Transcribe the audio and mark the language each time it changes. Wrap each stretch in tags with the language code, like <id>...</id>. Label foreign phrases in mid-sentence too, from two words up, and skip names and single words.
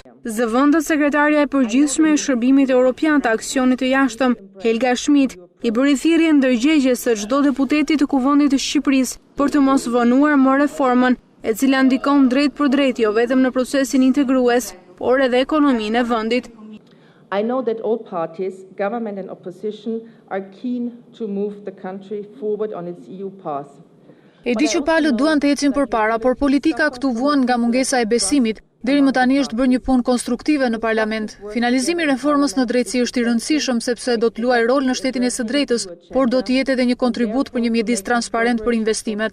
<sq>Zëvendët sekretarja e përgjithshme e Shërbimit Evropian të Aksionit të Jashtëm, Helga Schmidt, i bëri thirrje ndërgjegjes së çdo deputeti të Kuvendit të Shqipërisë për të mos vonuar më reformën, e cila ndikon drejt për drejt jo vetëm në procesin integrues, por edhe ekonominë e vendit.</sq> <en>I know that all parties, government and opposition, are keen to move the country forward on its EU path.</en> <sq>E di që palët duan të ecin përpara, por politika këtu vuan nga mungesa e besimit. Deri më tani është bërë një punë konstruktive në parlament. Finalizimi i reformës në drejtësi është i rëndësishëm sepse do të luajë rol në shtetin e së drejtës, por do të jetë edhe një kontribut për një mjedis transparent për investimet.</sq>